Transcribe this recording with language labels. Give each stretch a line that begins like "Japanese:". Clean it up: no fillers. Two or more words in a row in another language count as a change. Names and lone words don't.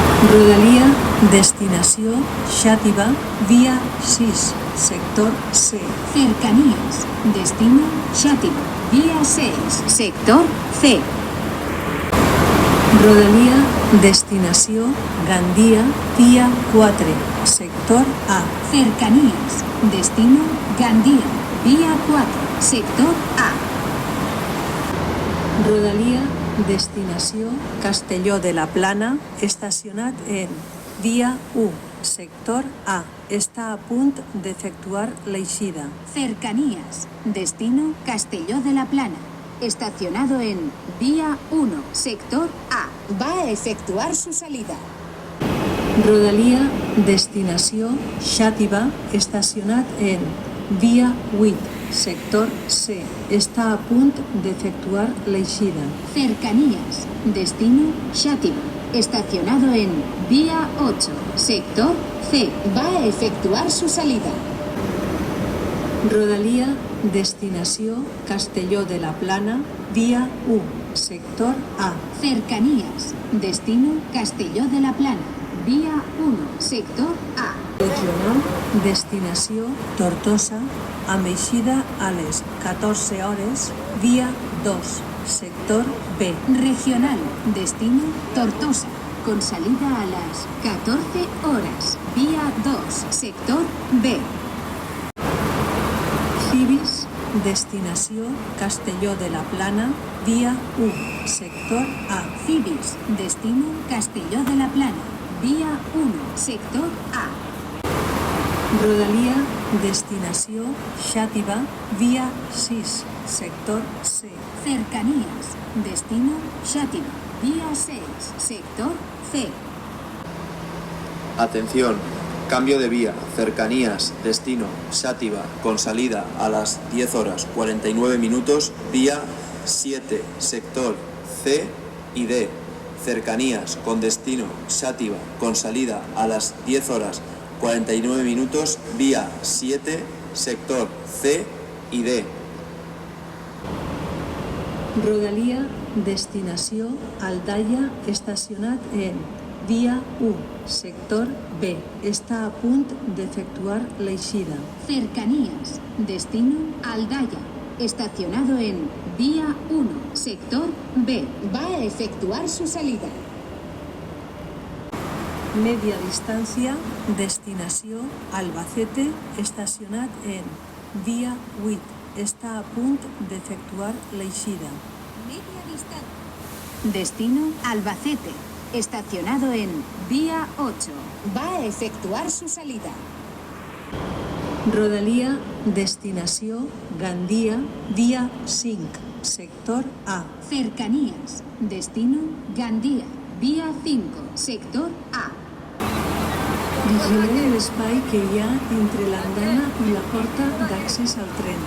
Catalan: Rodalia, destinació Xàtiva, via 6, sector C.
Spanish: Cercanías, destino Xàtiva, vía 6, sector C.
Catalan: Rodalia, destinació Gandia, via 4, sector A.
Spanish: Cercanías, destino Gandía, vía 4, sector A.
Catalan: Rodalia, destinació Castelló de la Plana, estacionat en via 1, sector A. Està a punt d'efectuar l'eixida.
Spanish: Cercanías, destino Castelló de la Plana, estacionado en vía 1, sector A. Va a efectuar su salida.
Catalan: Rodalia, destinació Xàtiva, estacionat en via 8, sector C. Està a punt d'efectuar l'eixida.
Spanish: Cercanías, destino Xàtiva, estacionado en vía 8, sector C. Va a efectuar su salida.
Catalan: Rodalia, destinació Castelló de la Plana, via 1, sector A.
Spanish: Cercanías, destino Castelló de la Plana, vía 1, sector A.
Catalan: Regional, destinació Tortosa, amb eixida a les 14 hores, via 2, sector B.
Spanish: Regional, destino Tortosa, con salida a las 14 horas, vía 2, sector B.
Catalan: Cibis, destinació Castelló de la Plana, via 1, sector A.
Spanish: Cibis, destino Castelló de la Plana, vía 1, sector A.
Catalan: Rodalia, destinació Xàtiva, via 6, sector C.
Spanish: Cercanías, destino Xàtiva, vía 6, sector C. Atención, cambio de vía, cercanías, destino, Xàtiva, con salida a las 10 horas 49 minutos, vía 7, sector C y D. Cercanías con destino Xàtiva, con salida a las 10 horas 49 minutos, vía 7, sector C y D.
Catalan: Rodalia, destinació Aldaia, estacionat en via 1, sector B. Està a punt d'efectuar l'eixida.
Spanish: Cercanías, destino Aldaya, estacionado en vía 1, sector B. Va a efectuar su salida.
Catalan: Media distància, destinació Albacete, estacionat en via 8. Està a punt d'efectuar l'eixida.
Spanish: Media distancia. Destino Albacete, estacionado en vía 8. Va a efectuar su salida.
Catalan: Rodalia, destinació Gandia, via 5, sector A.
Spanish: Cercanías, destino Gandía, vía 5, sector A.
Catalan: Vigile l'espai que hi ha entre l'andana i la porta d'accés al tren.